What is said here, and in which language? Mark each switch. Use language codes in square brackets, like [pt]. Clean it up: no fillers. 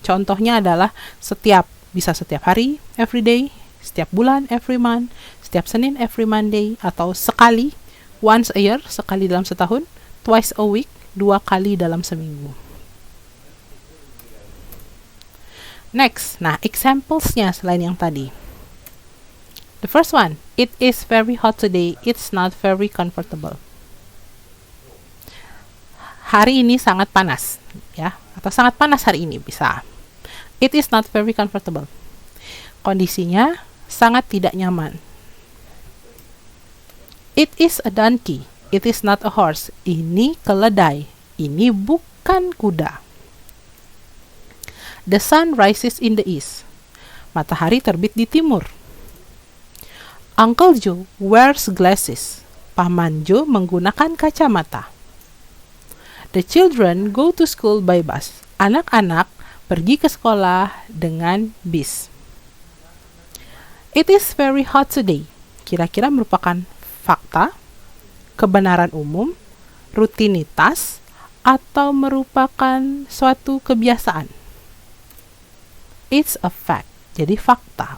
[id] Contohnya adalah setiap, bisa setiap hari, [en] every day, [id] setiap bulan, [en] every month, [id] setiap Senin, [en] every Monday, [id] atau sekali, [en] once a year, [id] sekali dalam setahun, [en] twice a week, [id] 2 kali dalam seminggu. Next, nah, examples-nya selain yang tadi. [en] The first one, it is very hot today, it's not very comfortable. [id] Hari ini sangat panas, ya, atau sangat panas hari ini, bisa. [en] It is not very comfortable. [id] Kondisinya sangat tidak nyaman. [en] It is a donkey. It is not a horse. [id] Ini keledai. Ini bukan kuda. [en] The sun rises in the east. [id] Matahari terbit di timur. [en] Uncle Joe wears glasses. [id] Paman Joe menggunakan kacamata. [en] The children go to school by bus. [id] Anak-anak pergi ke sekolah dengan bis. [en] It is very hot today. [id] Kira-kira merupakan fakta, kebenaran umum, rutinitas, atau merupakan suatu kebiasaan? [en] It's a fact. [id] Jadi fakta.